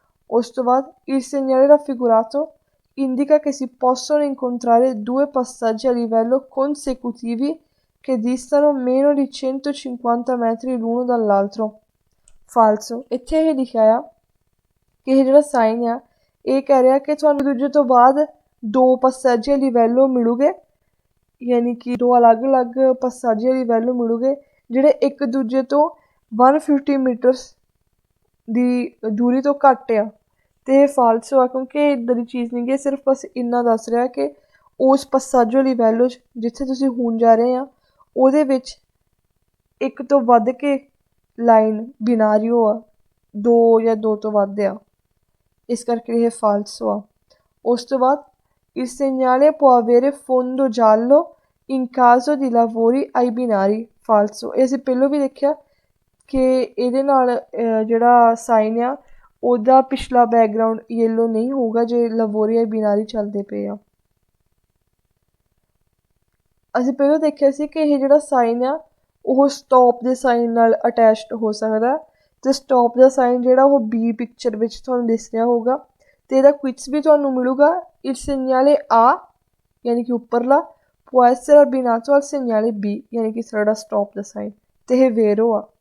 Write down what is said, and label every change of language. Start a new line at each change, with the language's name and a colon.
Punjabi: ਉਸ ਤੋਂ ਬਾਅਦ
Italian: il segnale raffigurato indica che si possono incontrare 2 passaggi a livello consecutivi che distano meno di 150 metri l'uno dall'altro, falso।
Punjabi: ਇੱਥੇ ਇਹ ਲਿਖਿਆ ਆ ਕਿ ਇਹ ਜਿਹੜਾ ਸਾਈਨ ਆ ਇਹ ਕਹਿ ਰਿਹਾ ਕਿ ਤੁਹਾਨੂੰ ਦੂਜੇ ਤੋਂ ਬਾਅਦ 2
Italian: passaggi a livello
Punjabi: ਮਿਲੂਗੇ, ਯਾਨੀ ਕਿ 2 ਅਲੱਗ-ਅਲੱਗ passaggi a livello ਮਿਲੂਗੇ ਜਿਹੜੇ ਇੱਕ ਦੂਜੇ ਤੋਂ 150 ਮੀਟਰਸ ਦੀ ਦੂਰੀ ਤੋਂ ਘੱਟ ਆ ਅਤੇ ਇਹ falso ਆ ਕਿਉਂਕਿ ਇੱਦਾਂ ਦੀ ਚੀਜ਼ ਨਹੀਂ ਗੀ, ਸਿਰਫ ਬਸ ਇੰਨਾ ਦੱਸ ਰਿਹਾ ਕਿ ਉਸ
Italian: passaggio a livello
Punjabi: 'ਚ ਜਿੱਥੇ ਤੁਸੀਂ ਹੁਣ ਜਾ ਰਹੇ ਆ ਉਹਦੇ ਵਿੱਚ ਇੱਕ ਤੋਂ ਵੱਧ ਕੇ ਲਾਈਨ ਬਿਨਾਰੀਓ ਆ, 2 ਜਾਂ 2 ਤੋਂ ਵੱਧ ਆ, ਇਸ ਕਰਕੇ ਇਹ falso ਆ। ਉਸ ਤੋਂ ਬਾਅਦ
Italian: il segnale può avere fondo giallo in caso di lavori ai binari, falso।
Punjabi: ਇਹ ਅਸੀਂ ਪਹਿਲਾਂ ਵੀ ਦੇਖਿਆ ਕਿ ਇਹਦੇ ਨਾਲ ਜਿਹੜਾ ਸਾਈਨ ਆ ਉਹਦਾ ਪਿਛਲਾ ਬੈਕਗਰਾਊਂਡ ਯੈਲੋ ਨਹੀਂ ਹੋਊਗਾ ਜੇ
Italian: lavori ai binari
Punjabi: ਚੱਲਦੇ ਪਏ ਆ। ਅਸੀਂ ਪਹਿਲਾਂ ਦੇਖਿਆ ਸੀ ਕਿ ਇਹ ਜਿਹੜਾ ਸਾਈਨ ਆ ਉਹ ਸਟੋਪ ਦੇ ਸਾਈਨ ਨਾਲ ਅਟੈਚਡ ਹੋ ਸਕਦਾ ਅਤੇ ਸਟੋਪ ਦਾ ਸਾਈਨ ਜਿਹੜਾ ਉਹ B ਪਿਕਚਰ ਵਿੱਚ ਤੁਹਾਨੂੰ ਦਿਸ ਰਿਹਾ ਹੋਊਗਾ ਅਤੇ ਇਹਦਾ ਕੁਇਜ਼ ਵੀ ਤੁਹਾਨੂੰ ਮਿਲੂਗਾ
Italian: il segnale A
Punjabi: ਯਾਨੀ ਕਿ ਉੱਪਰਲਾ
Italian: può essere abbinato al segnale B
Punjabi: ਯਾਨੀ ਕਿ ਸਾਡਾ ਸਟੋਪ ਦਾ ਸਾਈਨ ਅਤੇ ਇਹ vero ਆ।